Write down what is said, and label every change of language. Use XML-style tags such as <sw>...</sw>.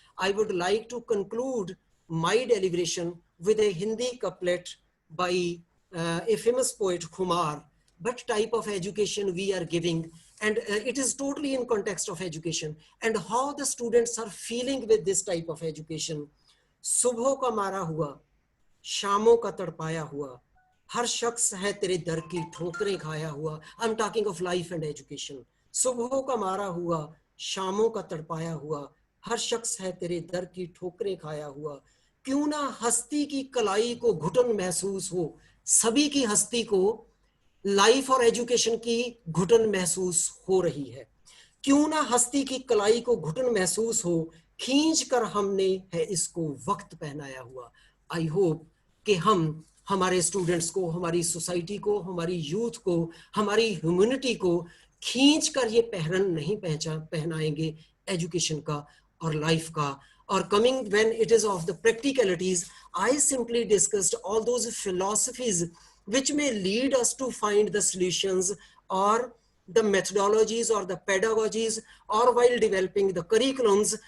<en>I would like to conclude my deliberation with a Hindi couplet by a famous poet Kumar. What type of education we are giving, and it is totally in context of education and how the students are feeling with this type of education.</en> <hi>सुबह का मारा हुआ, शामों का तड़पाया हुआ, हर शख्स है तेरे दर की ठोकरें खाया हुआ.</hi> <en>I'm talking of life and education.</en> <hi>सुबह का मारा हुआ, शामों का तड़पाया हुआ, हर शख्स है तेरे दर की ठोकरें खाया हुआ. क्यों ना हस्ती की कलाई को घुटन महसूस हो, सभी की हस्ती को लाइफ और एजुकेशन की घुटन महसूस हो रही है. क्यों ना हस्ती की कलाई को घुटन महसूस हो, खींच कर हमने है इसको वक्त पहनाया हुआ. आई होप कि हम हमारे स्टूडेंट्स को, हमारी सोसाइटी को, हमारी यूथ को, हमारी ह्यूमैनिटी को खींच कर ये पहरन नहीं पहनाएंगे एजुकेशन का और लाइफ का.</hi> <en>Or coming when it is of the practicalities, I simply discussed all those philosophies which may lead us to find the solutions or the methodologies or the pedagogies or while developing the curriculums.</en>